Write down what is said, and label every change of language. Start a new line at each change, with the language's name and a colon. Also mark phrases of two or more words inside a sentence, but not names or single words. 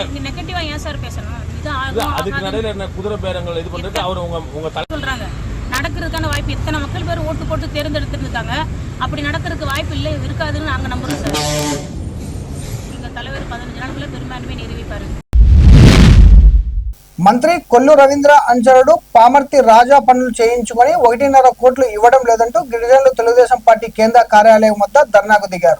Tamil: நெகட்டிவா ஏன் சார் பேசணும்? அதுக்கு இடையில என்ன குதிரை பேரங்கள் இது பண்றது அவர் உங்க தலை சொல்றாங்க. நடக்கிறதுக்கான வாய்ப்பு இத்தனை மக்கள் பேர் ஓட்டு போட்டு தேர்ந்தெடுத்துருக்காங்க. அப்படி நடக்கிறதுக்கு வாய்ப்பு இல்லை, இருக்காதுன்னு நாங்கள் நம்புறோம் சார். எங்கள் தலைவர் 15 நாளுக்குள்ள பெரும்பான்மை நிரூபிப்பாரு.
Telugu: మంత్రి కొల్లు రవీంద్ర అంచరుడు పామర్తి రాజా పనులు చేయించుకొని 1.5 కోట్లు ఇవ్వడం లేదంటూ గిరిజనులు తెలుగుదేశం పార్టీ కేంద్ర కార్యాలయం వద్ద ధర్నాకు దిగారు.